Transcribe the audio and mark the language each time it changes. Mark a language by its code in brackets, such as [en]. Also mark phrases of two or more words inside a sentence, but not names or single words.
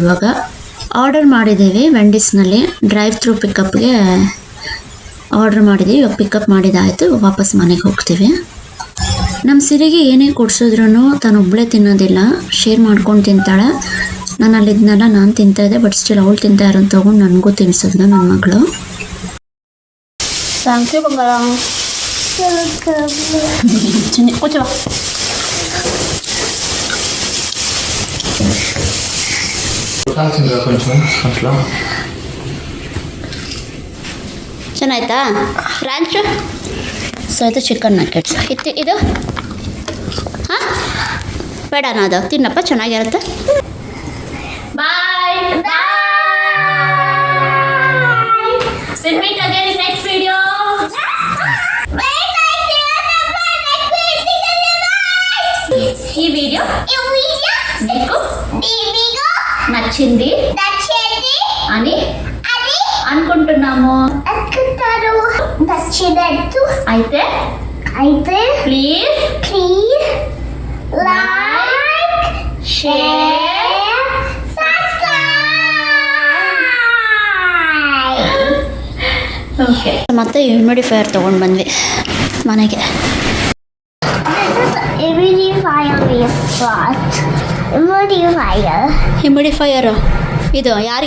[kn] ಇವಾಗ ಆರ್ಡರ್ ಮಾಡಿದ್ದೀವಿ ವೆಂಡೀಸ್ನಲ್ಲಿ. [en] drive through [kn] ಪಿಕಪ್ಗೆ ಆರ್ಡರ್ ಮಾಡಿದ್ದೀವಿ. ಇವಾಗ ಪಿಕಪ್ ಮಾಡಿದ್ದಾಯಿತು. ಇವಾಗ ವಾಪಸ್ ಮನೆಗೆ ಹೋಗ್ತೀವಿ. ನಮ್ಮ ಸಿರಿಗೆ ಏನೇ ಕೊಡ್ಸಿದ್ರು ತಾನು ಒಬ್ಬಳೇ ತಿನ್ನೋದಿಲ್ಲ, ಶೇರ್ ಮಾಡ್ಕೊಂಡು ತಿಂತಾಳೆ. ನಾನು ಅಲ್ಲಿದ್ನೆಲ್ಲ ನಾನು ತಿಂತಾಯಿದ್ದೆ, [en] but still [kn] ಅವಳು ತಿಂತಾ ಇರೋದು ತೊಗೊಂಡು ನನಗೂ ತಿನ್ಸಿದ್ಲು ನನ್ನ ಮಗಳು. [en] Thank you, Bangala. [id] Sini, coba. [te] కొంచెం అట్లా [kn] ಚೆನ್ನಾಯ್ತಾ ಫ್ರಾನ್ಚ್? ಸೊ ಇದು [en] chicken nuggets. [kn] ಇದು ಹಾಂ ಬೇಡನಾ? ಅದು ತಿನ್ನಪ್ಪ, ಚೆನ್ನಾಗಿರುತ್ತೆ. [en] bye bye. We'll meet again in next video. [te] ఈ వీడియో మీకు నచ్చింది అని అనుకుంటున్నాము. నచ్చినట్టు అయితే ప్లీజ్ లైక్ [en] share okay. [kn] ಮತ್ತೆ ಹ್ಯೂಮಿಡಿಫೈಯರ್ ತೊಗೊಂಡು ಬಂದ್ವಿ ಮನೆಗೆ. ಹ್ಯೂಮಿಡಿಫೈಯರು ಇದು ಯಾರಿಗೆ?